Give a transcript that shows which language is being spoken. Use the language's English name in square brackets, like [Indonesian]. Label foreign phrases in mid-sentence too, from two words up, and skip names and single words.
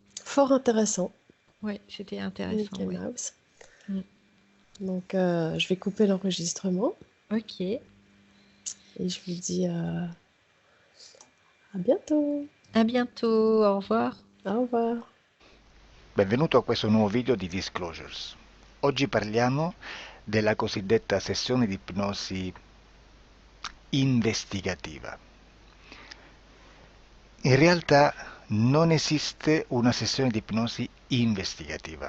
[French] fort intéressant, Ouais, c'était intéressant, Mickey ouais. Mouse. Mm. Donc, je vais couper l'enregistrement Ok. et je vous dis à bientôt. À bientôt. Au revoir. Au revoir. [Italian] Benvenuto a questo nuovo video di Disclosures. Oggi parliamo della cosiddetta sessione di ipnosi investigativa. In realtà non esiste una sessione di ipnosi investigativa.